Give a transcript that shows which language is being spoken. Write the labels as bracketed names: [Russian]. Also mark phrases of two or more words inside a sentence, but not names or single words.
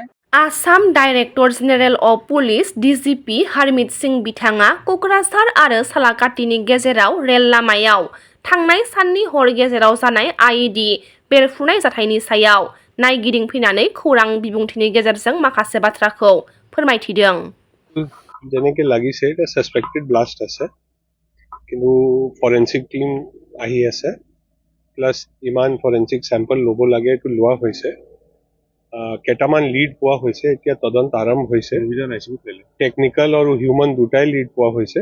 [Bodo] आसाम [English] Director General of Police DGP [Bodo] हारमित सिं बिथाङा क'क्राझार आरो सालाकाटिनि गेजेराव रेल लामायाव थांनाय साननि हर गेजेराव जानाय आइइडि बेरफ्रुनाय जाथायनि सायाव नायगिदिंफैनानै खौरां बिबुंथिनि गेजेरजों माखासे बाथ्राखौ फोरमायथिदों। [Assamese] যেনেকে লাগিছে এটা [English] suspected blast [Assamese] আছে কিন্তু [English] forensic team [Assamese] আহি আছে প্লাস ইমান [English] forensic sample [Assamese] ল'ব লাগে এইটো লোৱা হৈছে। কেইটামান লিড পোৱা হৈছে এতিয়া তদন্ত আৰম্ভ হৈছে। টেকনিক্যাল আৰু হিউম্যান দুটাই লিড পোৱা হৈছে।